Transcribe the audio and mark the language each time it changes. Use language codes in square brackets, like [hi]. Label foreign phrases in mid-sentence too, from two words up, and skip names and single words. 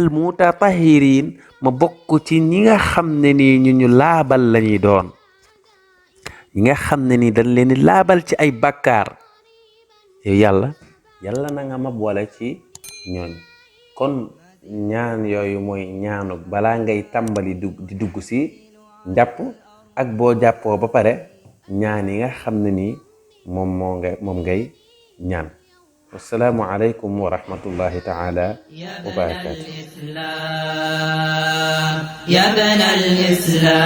[wo] mutatahhirin ma bokk ci ñi nga xam ne nii ñu laabal lañuy doon ñi nga xam ne nii dañ leen di laabal ci ay bakkaar yow yàlla na nga ma boole ci ñooñ kon ñaan yooyu mooy ñaanu balaa ngay tàmbali di dugg ci njàpp ak boo jàppoo ba pare ñaan yi nga xam ne nii moom ngay ñaan. [ar] والسلام عليكم ورحمة الله تعالى وبركاته. يا بنى الإسلام